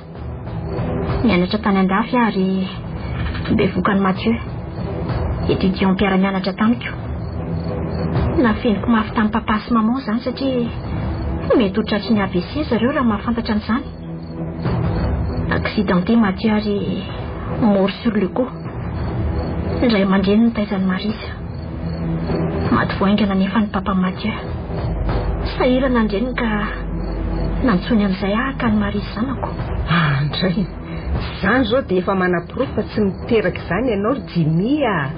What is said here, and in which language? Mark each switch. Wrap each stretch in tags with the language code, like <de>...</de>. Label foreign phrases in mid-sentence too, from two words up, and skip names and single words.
<mg>Mianatra tany an-dafy ary bevokany Mathieu. Étudiant mpiara-mianatra tamiko. Nafeniko mafy tamin'ny papa sy maman zany satria mety ho tratry ny AVC zareo raha mahafantatra an'izany.</mg> <fr>Accidenté Mathieu ary mort sur le coup.</fr> <mg>Indray aman-dreny ny taizan'ny Marisy. Maty voaingana nefa ny papa Mathieu. Sahirana andreny ka nantsony amin'izay ahaka ny Marisy zanako. Andray, zany zao dia efa manaporofo fa tsy miteraka izany ianao Virginia.</mg>